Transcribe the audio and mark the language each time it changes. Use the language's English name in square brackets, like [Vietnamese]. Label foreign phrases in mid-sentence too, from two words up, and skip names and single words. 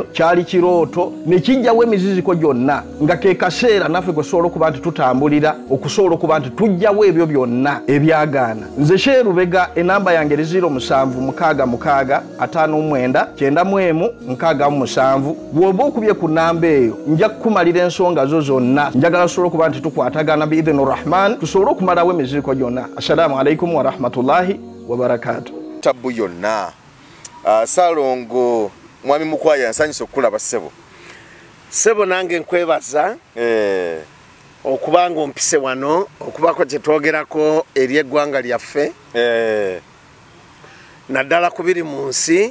[Ganda] Kyali kirooto ne kijjawo emiziziko gyonna nga kaseera naffe kusobola okuba nti tutambulira okusobola okuba nti tujjawo ebyo byonna ebyagaana. Nze Sheikh Rubega enamba yange 0766599997 bw'oba okubye ku namba eyo nja kukumalira ensonga zo zonna. Njagala tusobole okuba nti tukwatagana [Arabic] بإذن الرحمن [Ganda] tusobole okumalawo emiziriko gyonna. [Arabic] السلام عليكم ورحمة الله وبركاته. [Ganda] Tabu yonna. Saalongo mwami Mukwaya nsanyusa okulaba ssebo. Sebo nange nkwebaza okubanga ompise wano okubako kye twogerako eri eggwanga lyaffe naddala kubiri mu nsi.